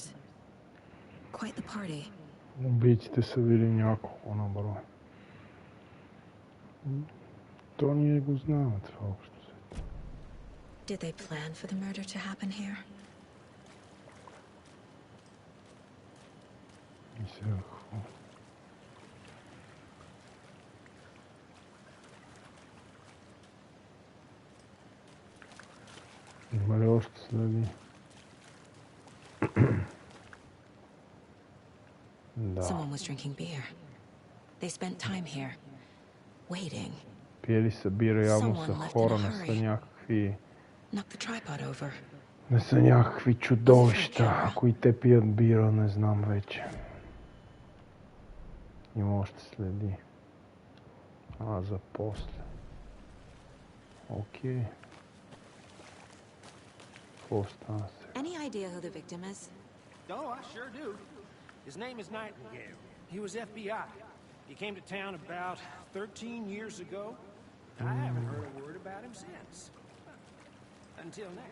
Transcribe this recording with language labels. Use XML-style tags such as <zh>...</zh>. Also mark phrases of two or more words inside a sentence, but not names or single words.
<en>Quite the party.</en> <bg>Убийците са били няколко на брой. То ние го знаем това общо.</bg> <en>Did they plan for the murder to happen here?</en> <bg>И сега какво? Има ли още следи? Да.</bg> <en>Someone was drinking beer. They spent time here, waiting.</en> <bg>Пиели са бира, явно са хора, не са някакви...</bg> <en>Knock the tripod over.</en> <bg>Не са някакви чудовища. Ако и те пият бира, не знам вече. Има още следи. За после. Окей.</bg> <en>Any idea who the victim is? Oh, I sure do. His name is Nightingale. He was FBI. He came to town about 13 years ago. I haven't heard a word about him since. Until now.</en>